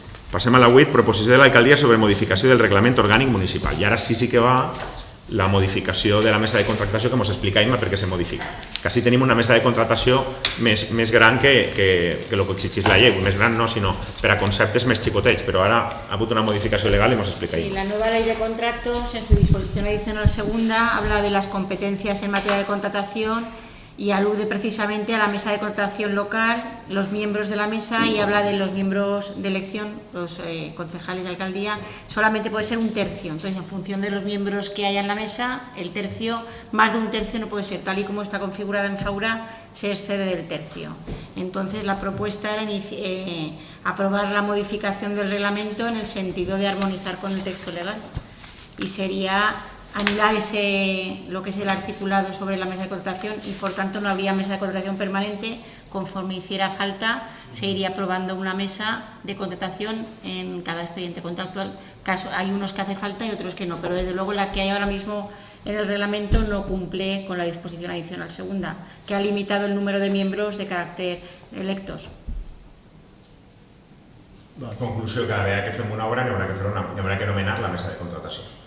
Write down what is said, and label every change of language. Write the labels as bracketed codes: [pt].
[ca] Passem a la 8, proposició de l'alcaldia sobre modificació del reglament orgànic municipal. I ara sí que va la modificació de la mesa de contractació que ens explicaim per què se modifica. Que així tenim una mesa de contractació més gran que el que exigeix la llei. Més gran no, sinó per a conceptes més xicotets, però ara ha hagut una modificació legal i ens explicaim. [es] Sí, la nueva ley de contratos, en su disposición adicional segunda, habla de las competencias en materia de contratación y alude precisamente a la mesa de contratación local, los miembros de la mesa, y habla de los miembros de elección, los concejales de alcaldía, solamente puede ser un tercio. Entonces, en función de los miembros que haya en la mesa, el tercio, más de un tercio no puede ser, tal y como está configurada en Faura, se excede del tercio. Entonces, la propuesta era aprobar la modificación del reglamento en el sentido de armonizar con el texto legal, y sería anular lo que es el articulado sobre la mesa de contratación, y por tanto no habría mesa de contratación permanente. Conforme hiciera falta, se iría aprobando una mesa de contratación en cada expediente contractual. Hay unos que hace falta y otros que no, pero desde luego la que hay ahora mismo en el reglamento no cumple con la disposición adicional segunda, que ha limitado el número de miembros de carácter electos. [ca] Conclusió, cada vegada que fem una obra hi haurà que nomenar la mesa de contratació.